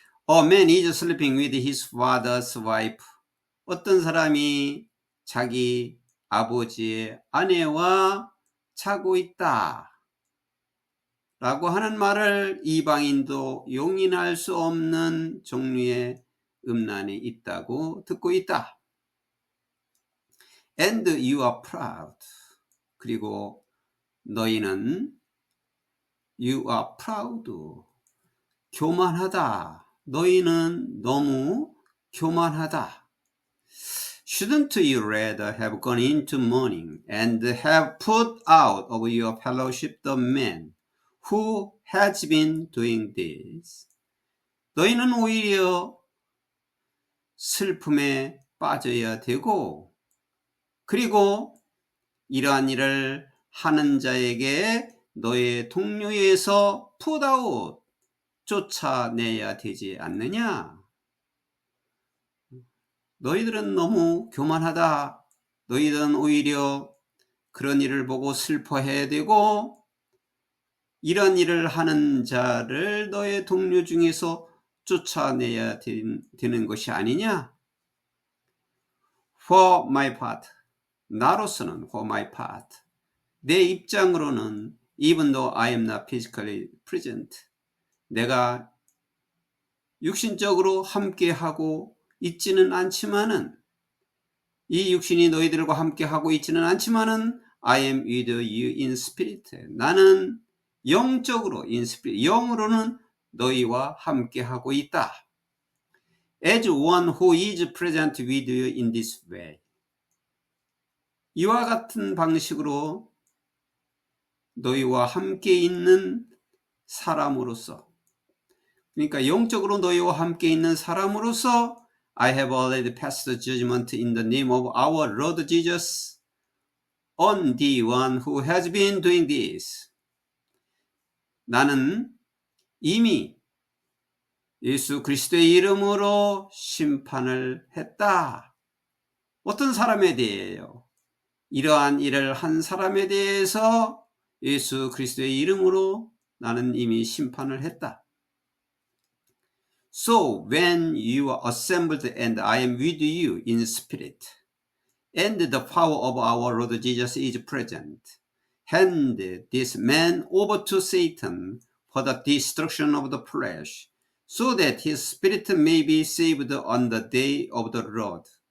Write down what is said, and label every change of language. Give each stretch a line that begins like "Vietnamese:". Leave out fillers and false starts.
English: A man is sleeping with his father's wife.
Korean: 어떤 사람이 자기 아버지의 아내와 자고 있다. 라고 하는 말을 이방인도 용인할 수 없는 종류의 음란이 있다고 듣고 있다.
English: And you are proud.
Korean: 그리고 너희는
English: you are proud.
Korean: 교만하다. 너희는 너무 교만하다.
English: Shouldn't you rather have gone into mourning and have put out of your fellowship the man who has been doing this?
Korean: 너희는 오히려 슬픔에 빠져야 되고, 그리고 이러한 일을 하는 자에게 너의 동료에서
English: put out,
Korean: 쫓아내야 되지 않느냐? 너희들은 너무 교만하다. 너희들은 오히려 그런 일을 보고 슬퍼해야 되고, 이런 일을 하는 자를 너의 동료 중에서 쫓아내야 되는 것이 아니냐?
English: For my part,
Korean: 나로서는
English: for my part,
Korean: 내 입장으로는
English: even though I am not physically present,
Korean: 내가 육신적으로 함께하고 있지는 않지만은, 이 육신이 너희들과 함께하고 있지는 않지만은
English: I am with you in spirit.
Korean: 나는 영적으로
English: in spirit,
Korean: 영으로는 너희와 함께하고 있다.
English: As one who is present with you in this way.
Korean: 이와 같은 방식으로 너희와 함께 있는 사람으로서,
English: 그러니까 영적으로 너희와 함께 있는 사람으로서 I have already passed judgment in the name of our Lord Jesus on the one who has been doing this.
Korean: 나는 이미 예수 그리스도의 이름으로 심판을 했다. 어떤 사람에 대해요? 이러한 일을 한 사람에 대해서 예수 그리스도의 이름으로 나는 이미 심판을 했다.
English: So when you are assembled and I am with you in spirit, and the power of our Lord Jesus is present, hand this man over to Satan for the destruction of the flesh, so that his spirit may be saved on the day of the Lord.